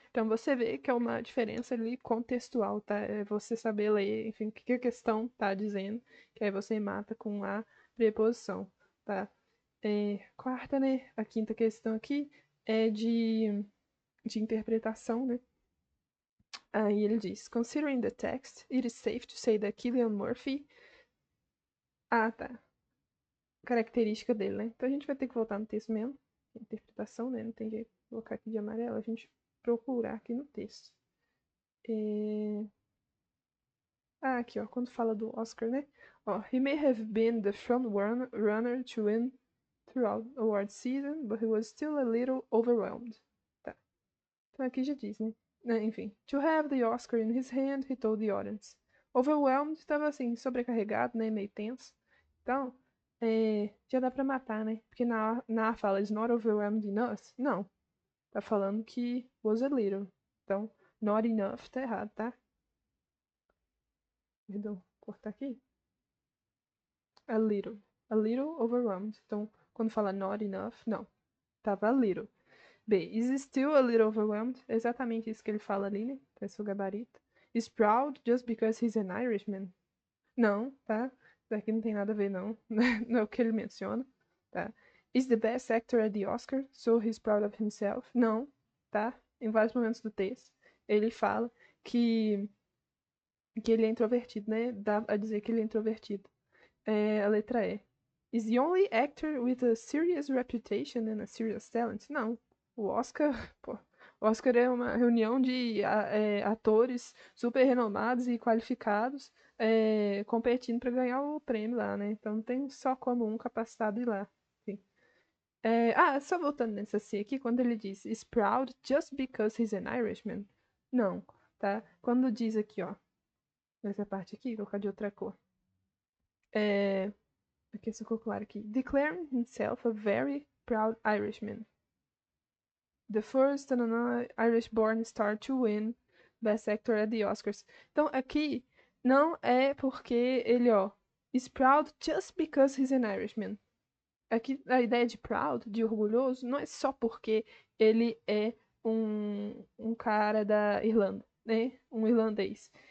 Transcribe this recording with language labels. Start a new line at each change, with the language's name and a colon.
Portuguese: Então você vê que é uma diferença ali contextual, tá? É você saber ler, enfim, o que a questão tá dizendo, que aí você mata com a preposição, tá? Quarta, né? A quinta questão aqui é de interpretação, né? Aí ele diz:
English: Considering the text, it is safe to say that Cillian Murphy.
Portuguese: Ah, tá. Característica dele, né? Então a gente vai ter que voltar no texto mesmo. Interpretação, né? Não tem jeito de colocar aqui de amarelo. A gente procurar aqui no texto. Aqui, ó. Quando fala do Oscar, né?
English: Ó, he may have been the front runner to win throughout the award season, but he was still a little overwhelmed.
Portuguese: Tá. Então aqui já diz, né? Enfim.
English: To have the Oscar in his hand, he told the audience.
Portuguese: Overwhelmed estava assim, sobrecarregado, né? Meio tenso. Então, já dá pra matar, né? Porque na fala
English: is not overwhelmed enough.
Portuguese: Não. Tá falando que
English: was a little.
Portuguese: Então,
English: not enough
Portuguese: tá errado, tá? Perdão, cortar aqui.
English: A little. A little overwhelmed.
Portuguese: Então, quando fala
English: not enough,
Portuguese: não. Tava
English: a little.
Portuguese: B.
English: Is still a little overwhelmed.
Portuguese: É exatamente isso que ele fala ali, né? É seu gabarito.
English: Is proud just because he's an Irishman.
Portuguese: Não, tá? Isso aqui não tem nada a ver, não. Não é o que ele menciona, tá?
English: Is the best actor at the Oscar, so he's proud of himself.
Portuguese: Não, tá? Em vários momentos do texto, ele fala que, que ele é introvertido, né? Dá a dizer que ele é introvertido. A letra E.
English: Is the only actor with a serious reputation and a serious talent?
Portuguese: Não. O Oscar, pô, o Oscar é uma reunião de atores super renomados e qualificados competindo para ganhar o prêmio lá, né? Então não tem só como um capacitado ir lá. Enfim. Só voltando nessa C aqui, quando ele diz
English: is proud just because he's an Irishman?
Portuguese: Não, tá? Quando diz aqui, ó, nessa parte aqui, vou colocar de outra cor. Aqui, ficou claro aqui.
English: Declaring himself a very proud Irishman. The first Irish-born star to win Best Actor at the Oscars.
Portuguese: Então, aqui não é porque ele,
English: is proud just because he's an Irishman.
Portuguese: Aqui a ideia de proud, de orgulhoso, não é só porque ele é um cara da Irlanda, né? Um irlandês.